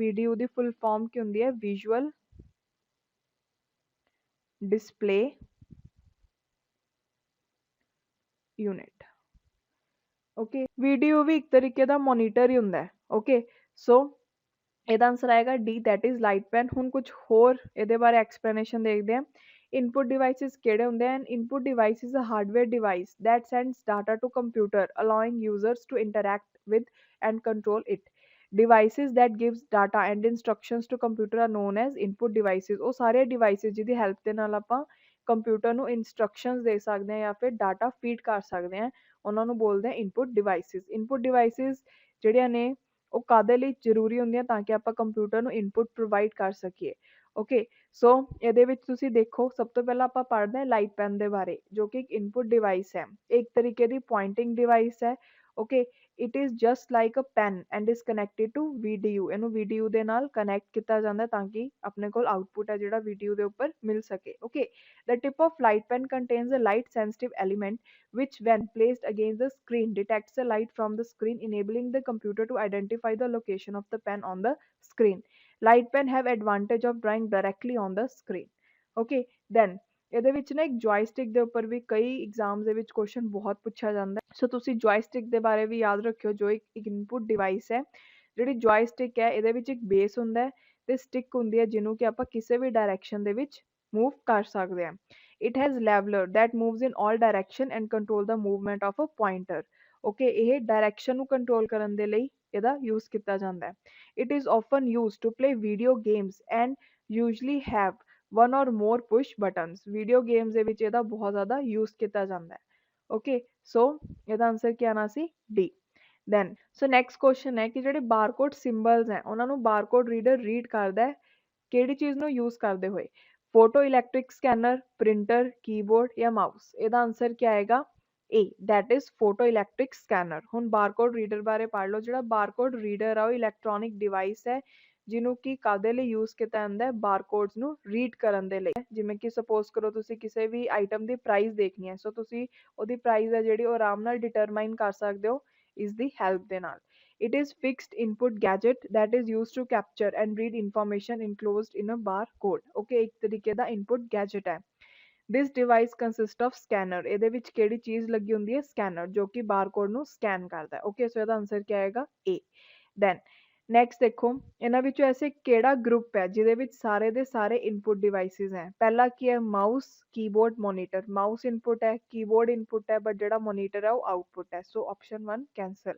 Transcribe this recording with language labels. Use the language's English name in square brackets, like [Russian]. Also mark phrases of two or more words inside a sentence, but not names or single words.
[Punjabi] ਵੀਡੀਯੂ ਦੀ [English] full form [Punjabi] ਕੀ ਹੁੰਦੀ ਹੈ? [English] visual display unit. [Punjabi] ਓਕੇ, ਵੀਡੀਓ ਵੀ ਇੱਕ ਤਰੀਕੇ ਦਾ ਮੋਨੀਟਰ ਹੀ ਹੁੰਦਾ ਹੈ। ਓਕੇ, ਸੋ ਇਹਦਾ ਆਨਸਰ ਆਏਗਾ ਡੀ, [English] that is light pen. [Punjabi] ਹੁਣ ਕੁਝ ਹੋਰ ਇਹਦੇ ਬਾਰੇ ਐਕਸਪਲੇਨੇਸ਼ਨ ਦੇਖਦੇ ਹਾਂ। ਇਨਪੁਟ ਡਿਵਾਈਸਿਸ ਕਿਹੜੇ ਹੁੰਦੇ ਹਨ? [English] input device is a hardware device that sends data to computer allowing users to interact with and control it। Devices that gives data and instructions to computer are known as input devices। [Punjabi] ਉਹ ਸਾਰੇ devices ਜਿਹਦੀ help ਦੇ ਨਾਲ ਆਪਾਂ ਕੰਪਿਊਟਰ ਨੂੰ instructions ਦੇ ਸਕਦੇ ਹਾਂ ਜਾਂ ਫਿਰ [English] data feed [Punjabi] ਕਰ ਸਕਦੇ ਹਾਂ, ਉਹਨਾਂ ਨੂੰ ਬੋਲਦੇ ਹਾਂ [English] input devices। [Punjabi] input devices ਜਿਹੜੀਆਂ ਨੇ ਉਹ ਕਾਹਦੇ ਲਈ ਜ਼ਰੂਰੀ ਹੁੰਦੀਆਂ ਤਾਂ ਕਿ ਆਪਾਂ ਕੰਪਿਊਟਰ ਨੂੰ [English] input provide [Punjabi] ਕਰ ਸਕੀਏ। ਓਕੇ, ਸੋ ਇਹਦੇ ਵਿੱਚ ਤੁਸੀਂ ਦੇਖੋ ਸਭ ਤੋਂ ਪਹਿਲਾਂ ਆਪਾਂ ਪੜ੍ਹਦੇ ਹਾਂ [English] light pen [Punjabi] ਦੇ ਬਾਰੇ, ਜੋ ਕਿ ਇੱਕ [English] input device [Punjabi] ਹੈ, ਇੱਕ ਤਰੀਕੇ ਦੀ [English] pointing device [Punjabi] ਹੈ। [English] Okay, it is just like a pen and is connected to VDU. [Punjabi] ਇਹਨੂੰ VDU ਦੇ ਨਾਲ ਕਨੈਕਟ ਕੀਤਾ ਜਾਂਦਾ ਤਾਂ ਕਿ ਆਪਣੇ ਕੋਲ ਆਊਟਪੁੱਟ ਹੈ ਜਿਹੜਾ VDU ਦੇ ਉੱਪਰ ਮਿਲ ਸਕੇ। ਓਕੇ, [English] the tip of light pen contains a light sensitive element which when placed against the screen detects the light from the screen, enabling the computer to identify the location of the pen on the screen। Light pen have advantage of drawing directly on the screen। Okay, then [Punjabi] ਇਹਦੇ ਵਿੱਚ ਨਾ ਇੱਕ ਜੋਇਸਟਿਕ ਦੇ ਉੱਪਰ ਵੀ ਕਈ ਐਗਜ਼ਾਮਸ ਦੇ ਵਿੱਚ ਕੁਐਸਚਨ ਬਹੁਤ ਪੁੱਛਿਆ ਜਾਂਦਾ ਹੈ। ਸੋ ਤੁਸੀਂ ਜੋਇਸਟਿਕ ਦੇ ਬਾਰੇ ਵੀ ਯਾਦ ਰੱਖਿਓ, ਜੋ ਇੱਕ [English] input device [Punjabi] ਹੈ। ਜਿਹੜੀ ਜੋਇਸਟਿਕ ਹੈ ਇਹਦੇ ਵਿੱਚ ਇੱਕ ਬੇਸ ਹੁੰਦਾ ਹੈ ਤੇ ਸਟਿਕ ਹੁੰਦੀ ਹੈ ਜਿਹਨੂੰ ਕਿ ਆਪਾਂ ਕਿਸੇ ਵੀ ਡਾਇਰੈਕਸ਼ਨ ਦੇ ਵਿੱਚ ਮੂਵ ਕਰ ਸਕਦੇ ਹਾਂ। [English] It has lever that moves in all direction and control the movement of a pointer. [Punjabi] ਓਕੇ, ਇਹ ਡਾਇਰੈਕਸ਼ਨ ਨੂੰ ਕੰਟਰੋਲ ਕਰਨ ਦੇ ਲਈ ਇਹਦਾ ਯੂਜ਼ ਕੀਤਾ ਜਾਂਦਾ ਹੈ। [English] It is often used to play video games and usually have one or more push buttons। Video games [Punjabi] ਦੇ ਵਿੱਚ ਇਹਦਾ ਬਹੁਤ ਜ਼ਿਆਦਾ ਯੂਜ਼ ਕੀਤਾ ਜਾਂਦਾ ਹੈ। ਓਕੇ, ਸੋ ਇਹਦਾ ਆਨਸਰ ਕੀ ਆਣਾ ਸੀ? ਡੀ। [English] then so next question [Punjabi] ਹੈ ਕਿ ਜਿਹੜੇ [English] barcode symbols [Punjabi] ਹੈ ਉਹਨਾਂ ਨੂੰ [English] barcode reader read [Punjabi] ਕਰਦਾ ਹੈ ਕਿਹੜੀ ਚੀਜ਼ ਨੂੰ ਯੂਜ਼ ਕਰਦੇ ਹੋਏ? [English] photo electric scanner, printer, keyboard ਜਾਂ ਮਾਊਸ। [Punjabi] ਇਹਦਾ ਆਨਸਰ ਕੀ ਆਏਗਾ? [English] A, that is photo electric scanner। [Punjabi] ਹੁਣ [English] barcode reader [Punjabi] ਬਾਰੇ ਪੜ੍ਹ ਲਓ। ਜਿਹੜਾ [English] barcode reader [Punjabi] ਆ ਉਹ [English] electronic device [Punjabi] ਹੈ ਜਿਹਨੂੰ ਕਿ ਕਾਹਦੇ ਲਈ ਯੂਜ਼ ਕੀਤਾ ਜਾਂਦਾ ਹੈ? ਬਾਰਕੋਡਸ ਨੂੰ ਰੀਡ ਕਰਨ ਦੇ ਲਈ। ਜਿਵੇਂ ਕਿ ਸਪੋਜ਼ ਕਰੋ ਤੁਸੀਂ ਕਿਸੇ ਵੀ ਆਈਟਮ ਦੀ ਪ੍ਰਾਈਸ ਦੇਖਣੀ ਹੈ, ਸੋ ਤੁਸੀਂ ਉਹਦੀ ਪ੍ਰਾਈਸ ਹੈ ਜਿਹੜੀ ਉਹ ਆਰਾਮ ਨਾਲ ਡਿਟਰਮਾਈਨ ਕਰ ਸਕਦੇ ਹੋ ਇਸ ਦੀ ਹੈਲਪ ਦੇ ਨਾਲ। [English] It is fixed input gadget that is used to capture and read information enclosed in a barcode। [Punjabi] Okay, ਇੱਕ ਤਰੀਕੇ ਦਾ [English] input gadget [Punjabi] ਹੈ। [English] This device consists of scanner। [Punjabi] ਇਹਦੇ ਵਿੱਚ ਕਿਹੜੀ ਚੀਜ਼ ਲੱਗੀ ਹੁੰਦੀ ਹੈ? ਸਕੈਨਰ, ਜੋ ਕਿ ਬਾਰਕੋਡ ਨੂੰ ਸਕੈਨ ਕਰਦਾ ਹੈ। ਓਕੇ, ਸੋ ਇਹਦਾ ਆਨਸਰ ਕੀ ਆਏਗਾ? A। [English] then next [Punjabi] ਦੇਖੋ, ਇਹਨਾਂ ਵਿੱਚੋਂ ਐਸੇ ਕਿਹੜਾ ਗਰੁੱਪ ਹੈ ਜਿਹਦੇ ਵਿੱਚ ਸਾਰੇ ਦੇ ਸਾਰੇ [English] input devices [Punjabi] ਹੈ? ਪਹਿਲਾ ਕੀ ਹੈ? [English] mouse, keyboard, monitor. [Punjabi] ਮਾਊਸ ਇਨਪੁਟ ਹੈ, ਕੀਬੋਰਡ ਇਨਪੁਟ ਹੈ, ਬਟ ਜਿਹੜਾ ਮੋਨੀਟਰ ਹੈ ਉਹ ਆਊਟਪੁੱਟ ਹੈ, ਸੋ [English] option 1 cancel.